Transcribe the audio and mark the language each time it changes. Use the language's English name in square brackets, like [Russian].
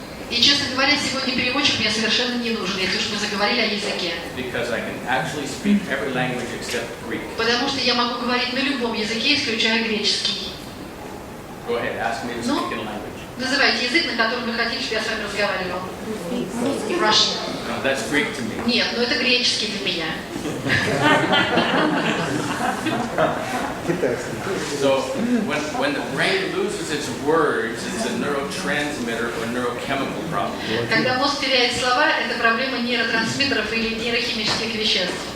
[Russian] И, честно говоря, сегодня переводчик мне совершенно не нужен, если уж мы заговорили о языке. [English] because I can actually speak every language except Greek. [Russian] Потому что я могу говорить на любом языке, исключая греческий. [English] Go ahead, ask me to No. speak in language. [Russian] Называйте язык, на котором вы хотите, чтобы я с вами разговаривал. [English] Russian. No, that's Greek to me. [Russian] Нет, но это греческий для меня. [English] So when the brain loses its words, it's a neurotransmitter or neurochemical problem. [Russian] Когда мозг теряет слова, это проблема нейротрансмиттеров или нейрохимических веществ.